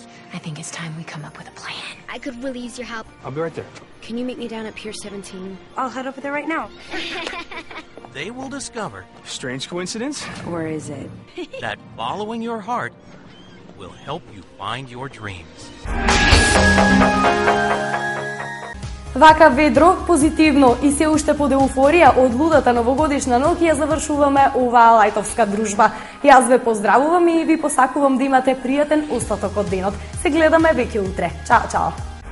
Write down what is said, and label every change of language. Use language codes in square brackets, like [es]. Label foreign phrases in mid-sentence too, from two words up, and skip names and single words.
[en] I think it's time we come up with a plan. I could really use your help. I'll be right there. Can you meet me down at Pier 17? I'll head over there right now. they will discover Strange coincidence? Or is it? that following your heart will help you find your dreams. [mk] Вака ведро, позитивно и се уште под еуфорија од лудата новогодишна ноќ ја завршуваме оваа лајтовска дружба. Јас ве поздравувам и ви посакувам да имате пријатен остаток од денот. Се гледаме веќе утре. Чао, чао!